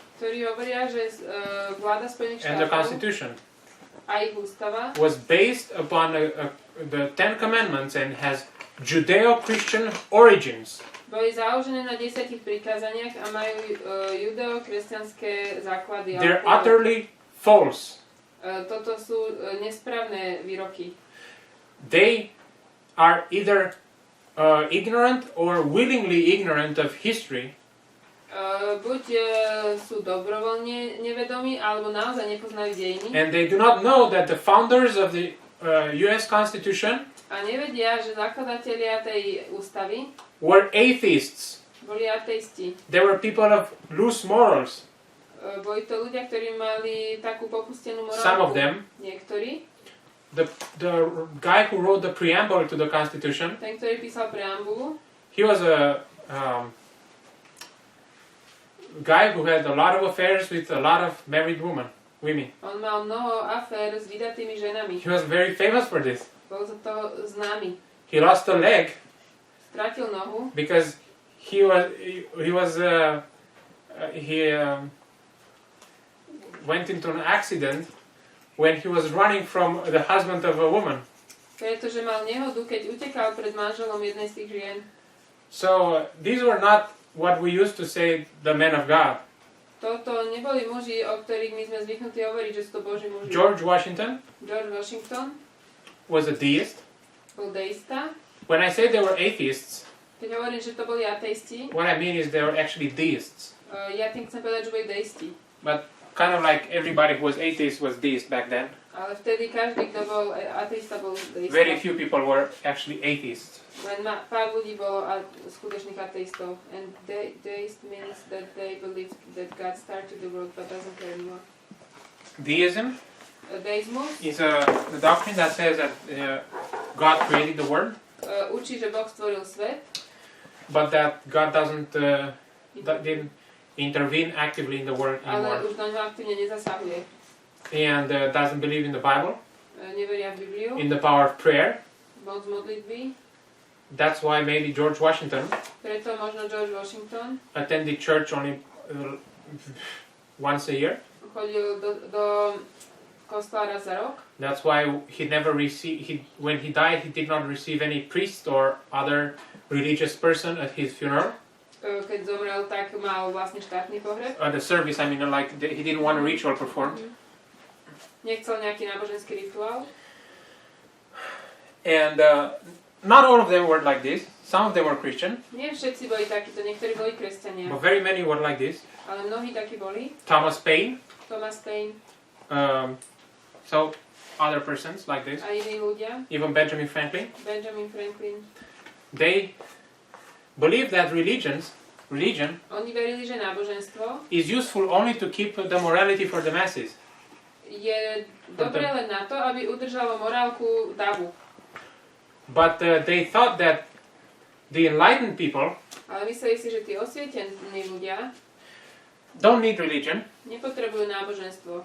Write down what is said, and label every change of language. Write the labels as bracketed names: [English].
[Slovak] ktorí hovoria, že vláda Spojených [English] and the [Slovak] štátov [English] Constitution [Slovak] a ich ústava [English] was based upon the Ten Commandments and has Judeo-Christian origins. [Slovak] boli založené na 10 prikázaniach a majú judeo-kresťanské základy. [English] They're utterly false. [Slovak] Toto sú nesprávne výroky. [English] They are either ignorant or willingly ignorant of history. [Slovak] Buď sú dobrovoľne nevedomí, alebo naozaj nepoznajú dejiny. [English] And they do not know that the founders of the US Constitution [Slovak] A nevedia, že zakladatelia tej ústavy [English] were atheists. [Slovak] boli ateisti. [English] They were people of loose morals. [Slovak] Boli to ľudia, ktorí mali takú popustenú morálku. [English] Some of them. [Slovak] Niektorí. [English] The guy who wrote the preamble to the Constitution, [Slovak] Ten, ktorý písal preambulu, [English] he was a guy who had a lot of affairs with a lot of married women. [Slovak] On mal mnoho afér s vydatými ženami. [English] He was very famous for this. [Slovak] Bol za to známy. [English] He lost a leg [Slovak] Stratil nohu, [English] because he went into an accident when he was running from the husband of a woman. [Slovak] pretože mal nehodu, keď utekal pred manželom jednej z tých žien. [English] So these were not what we used to say, the men of God. [Slovak] Toto neboli muži, o ktorých my sme zvyknutí hovoriť, že sú to Boží muži. [English] George Washington [Slovak] George Washington [English] was a deist. [Slovak] bol deista. [English] When I say they were atheists, [Slovak] Keď hovorím, že to boli ateisti, [English] what I mean is they were actually deists. [Slovak] ja tým chcem povedať, že boli deisti. [English] But kind of like everybody who was atheist was deist back then. [Slovak] Ale vtedy každý, kto bol ateista, bol deista. [English] Very few people were actually atheists. [Slovak] Len pár ľudí bolo skutočných ateistov. [English] And deist means that they believe that God started the world but doesn't care anymore. Deism [Slovak] Deizmus [English] is the doctrine that says that God created the world, [Slovak] učí, že Boh stvoril svet, [English] but that God didn't intervene actively in the world [Slovak] ale [English] anymore, [Slovak] už do ňoho aktívne nezasahuje. [English] and doesn't believe in the Bible, [Slovak] Neveria v Bibliu, [English] in the power of prayer. [Slovak] moc modlitby. [English] That's why maybe George Washington [Slovak] Preto možno George Washington [English] attended church only once a year. [Slovak] chodil do kostola raz za rok. [English] That's why he never received. When he died, he did not receive any priest or other religious person at his funeral. [Slovak] Keď zomrel, tak mal vlastne štátny pohreb. [English] At the service, I mean, like he didn't want a ritual performed. [Slovak] Nechcel nejaký náboženský rituál. [English] And not all of them were like this. Some of them were Christian, [Slovak] Nie všetci boli takíto, niektorí boli kresťania, [English] but very many were like this. [Slovak] ale mnohí takí boli. [English] Thomas Paine, [Slovak] Thomas Paine [English] so other persons like this. [Slovak] a iní ľudia, [English] Even Benjamin Franklin. [Slovak] Benjamin Franklin. [English] They believe that religion [Slovak] Oni verili, že náboženstvo [English] is useful only to keep the morality for the masses. [Slovak] je dobré len na to, aby udržalo morálku davu. [English] But they thought that the enlightened people [Slovak] Ale mysleli si, že tí osvietení ľudia [English] don't need religion [Slovak] nepotrebujú náboženstvo,